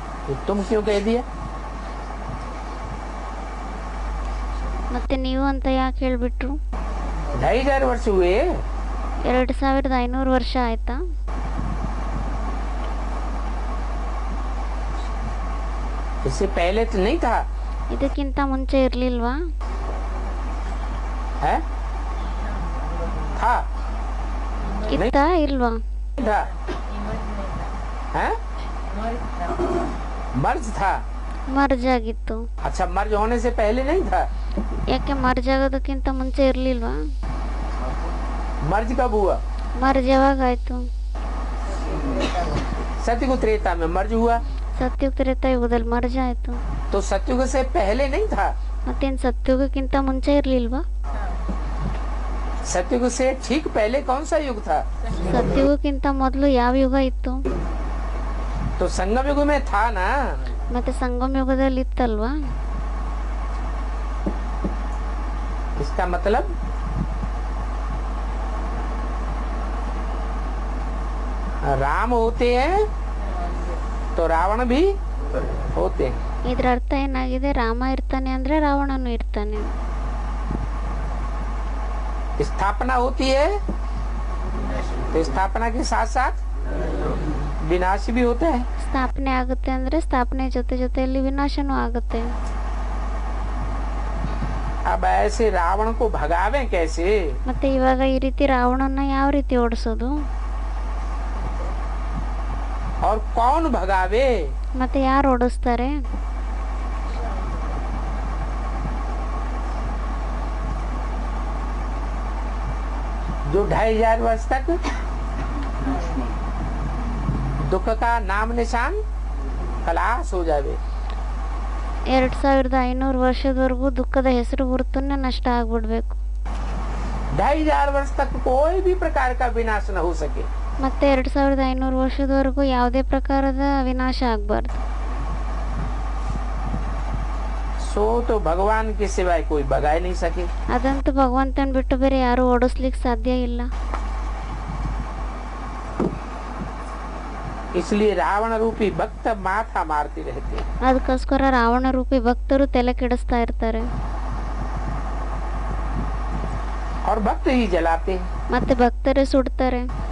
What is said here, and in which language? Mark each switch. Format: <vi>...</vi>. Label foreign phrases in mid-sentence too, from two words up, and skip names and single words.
<hi>तो तुम क्यों कह दिया?</hi> <kn>ಮತ್ತೆ ನೀವು ಅಂತ ಯಾಕೆ ಹೇಳ್ಬಿಟ್ರು?</kn> <hi>2500 वर्ष हुए?</hi> <kn>2500 ವರ್ಷ ಆಯ್ತಾ?</kn> <hi>इससे पहले तो नहीं था?</hi> <kn>ಇದಕ್ಕಿಂತ ಮುಂಚೆ ಇರ್ಲಿಲ್ವಾ?</kn> <hi>है? था?</hi> <kn>ಇತ್ತಾ ಇಲ್ವಾ?</kn> <hi>था? है? मर्ज था?</hi> <kn>ಮರ್ಜ್ ಆಗಿತ್ತು.</kn> <hi>अच्छा, मर्ज होने से पहले नहीं था?</hi> <kn>ಯಾಕೆ ಮರ್ಜ್ ಆಗೋದಕ್ಕಿಂತ ಮುಂಚೆ ಇರ್ಲಿಲ್ವಾ?</kn> <hi>मर्ज कब हुआ?</hi> <kn>ಮರ್ಜ್ ಯಾವಾಗ ಆಯ್ತು?</kn> <hi>सतयुग त्रेता में मर्ज हुआ।</hi> <kn>ಸತ್ಯುಗ ತ್ರೇತಾಯುಗದಲ್ಲಿ ಮರ್ಜ್ ಆಯ್ತು.</kn> <hi>तो सतयुग से पहले नहीं था?</hi> <kn>ಮತ್ತೇನ್ ಸತ್ಯುಗಕ್ಕಿಂತ ಮುಂಚೆ ಇರ್ಲಿಲ್ವಾ?</kn> <hi>सतयुग से ठीक पहले कौन सा युग था?</hi> <kn>ಸತ್ಯುಗಕ್ಕಿಂತ ಮೊದಲು ಯಾವ ಯುಗ ಇತ್ತು?</kn> <hi>तो संगम युग में था ना?</hi> <kn>ಮತ್ತೆ ಸಂಗಮ ಯುಗದಲ್ಲಿ ಇತ್ತಲ್ವಾ?</kn> <hi>इसका मतलब राम होते हैं तो रावण भी होते हैं।</hi> <kn>ಇದ್ರ ಅರ್ಥ ಏನಾಗಿದೆ? ರಾಮ ಇರ್ತಾನೆ ಅಂದ್ರೆ ರಾವಣನು ಇರ್ತಾನೆ.</kn> <hi>स्थापना होती है तो स्थापना के साथ साथ विनाश भी होता है।</hi> <kn>ಸ್ಥಾಪನೆ ಆಗುತ್ತೆ ಅಂದ್ರೆ ಸ್ಥಾಪನೆ ಜೊತೆ ಜೊತೆಯಲ್ಲಿ ವಿನಾಶನೂ ಆಗುತ್ತೆ.</kn> <hi>अब ऐसे रावण को भगावे कैसे?</hi> <kn>ಮತ್ತೆ ಇವಾಗ ಈ ರೀತಿ ರಾವಣನ ಯಾವ ರೀತಿ ಓಡಿಸೋದು?</kn> <hi>और कौन भगावे?</hi> <kn>ಮತ್ತೆ ಯಾರು ಓಡಿಸ್ತಾರೆ?</kn> <hi>जो 2500 वर्ष तक दुख का नाम निशान खलास हो जावे।</hi> <kn>2500 ವರ್ಷದವರೆಗೂ ದುಃಖದ ಹೆಸರು ಗುರುತನ್ನೇ ನಷ್ಟ ಆಗ್ಬಿಡ್ಬೇಕು.</kn> <hi>2500 वर्ष तक कोई भी प्रकार का विनाश न हो सके।</hi> <kn>ಮತ್ತೆ 2500 ವರ್ಷದವರೆಗೂ ಯಾವುದೇ ಪ್ರಕಾರದ ವಿನಾಶ ಆಗಬಾರ್ದು.</kn> <hi>सो तो भगवान के सिवाय कोई भगा नहीं सके।</hi> <kn>ಅದಂತೂ ಭಗವಂತನ ಬಿಟ್ಟು ಬೇರೆ ಯಾರು ಓಡಿಸ್ಲಿಕ್ಕೆ ಸಾಧ್ಯ ಇಲ್ಲ.</kn> <hi>इसलिए रावण रूपी भक्त माथा मारते रहते हैं।</hi> <kn>ಅದಕ್ಕೋಸ್ಕರ ರಾವಣ ರೂಪಿ ಭಕ್ತರು ತಲೆ ಕೆಡಿಸ್ತಾ ಇರ್ತಾರೆ.</kn> <hi>और भक्त ही जलाते हैं।</hi> <kn>ಮತ್ತೆ ಭಕ್ತರೇ ಸುಡ್ತಾರೆ.</kn>